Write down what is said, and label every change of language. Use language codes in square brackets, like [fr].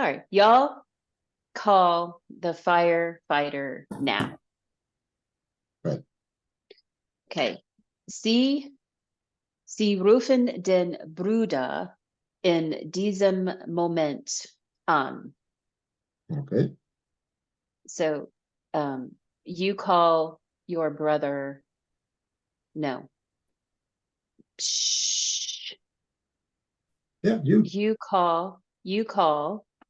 [en] y'all call the firefighter now. Right. Okay. [de] Sie rufen den Bruder in diesem Moment an. [en] Okay. So you call your brother. No. Shh. Yeah, you. You call your